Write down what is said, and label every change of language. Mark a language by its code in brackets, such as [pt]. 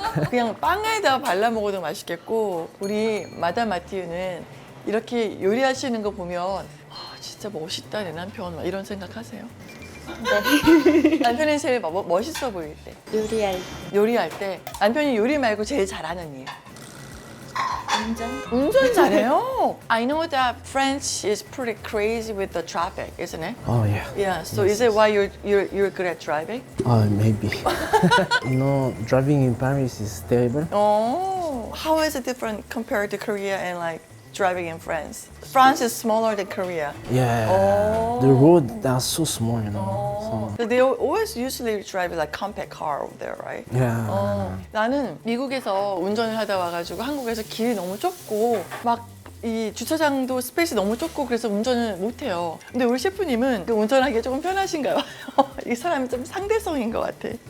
[ko] 그냥 빵에다가 발라 먹어도 맛있겠고, 우리 마담 마티유는 이렇게 요리하시는 거 보면 진짜 멋있다 내 남편 막 이런 생각하세요? 남편이 제일 멋있어 보일 때, 요리할 때 남편이 요리 말고 제일 잘하는 일. 운전 잘해요. [en] I know that French is pretty crazy with the traffic, isn't it? Oh yeah. Yeah. So is it why you're good at driving? Maybe. You know, driving in Paris is terrible. Oh, how is it different compared to Korea and like driving in France? France is smaller than Korea. Yeah. Oh. The roads are so small, you know. So they always usually drive like compact car over there, right? So, yeah. [ko] 나는 미국에서 운전을 하다 와가지고 한국에서 길이 너무 좁고 막 이 주차장도 스페이스 너무 좁고 그래서 운전을 못해요. 근데 우리 셰프님은 그 운전하기가 조금 편하신가 봐요. 이 사람이 좀 상대성인 것 같아.